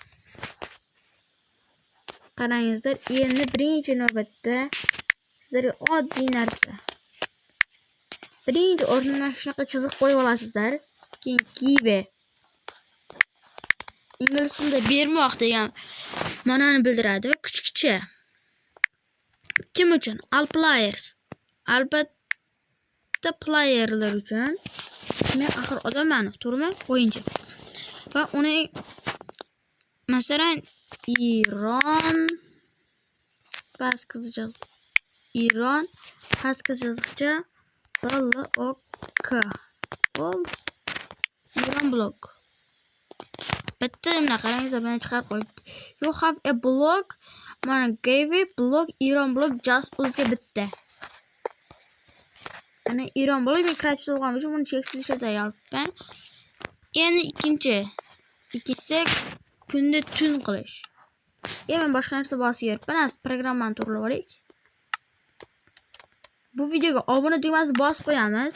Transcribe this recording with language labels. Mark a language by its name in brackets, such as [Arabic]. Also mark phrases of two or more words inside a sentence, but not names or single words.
[Uzbek] Qarangizlar, endi birinchi navbatda sizlarga oddiy narsa. Birinchi o'rniga shunaqa chiziq qo'yib olasizlar. Keyin give. Ingliz tilida bermoq degan ma'noni bildiradi va kuchukcha. Kim uchun? [English] All players. [Uzbek] Albatta playerlar uchun. Men axir odamman, to'g'rimi? O'yinchi. Va uni masalan Iron pastga chiziqcha blok. [English] Iron block. [Uzbek] Bitta nima qarangizlar, men chiqarib qo'yibdi. [English] You have a block. Mana give block, Iron block just [Uzbek] o'zga bitta. Ana [English] Iron block [Uzbek] men kreativ bo'lganim uchun buni cheksiz ishlatyapman. Endi ikkinchisi kunda tun qilish. Men boshqa narsa bosib yuribman. Programmani to'g'rilab olaylik. Bu videoga obuna tugmasini bosib qo'yamiz.